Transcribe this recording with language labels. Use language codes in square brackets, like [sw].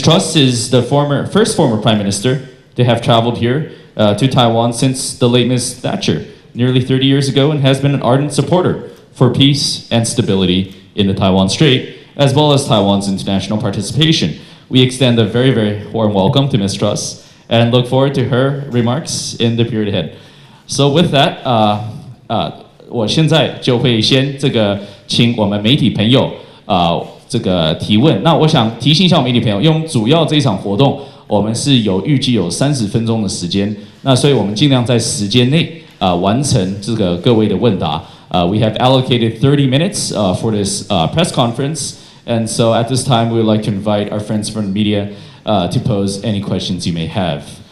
[en] Truss is the first former Prime Minister to have traveled here to Taiwan since the late Ms. Thatcher, nearly 30 years ago, and has been an ardent supporter for peace and stability in the Taiwan Strait, as well as Taiwan's international participation. We extend a very, very warm welcome to Ms. Truss and look forward to her remarks in the period ahead. So with that, [zh] 我现在就会先请我们媒体朋友这个提问。那我想提醒一下媒体朋友，因为我们主要这一场活动，我们是预计有30分钟的时间，那所以我们尽量在时间内完成这个各位的问答。 [en] We have allocated 30 minutes for this press conference, and so at this time we would like to invite our friends from the media to pose any questions you may have.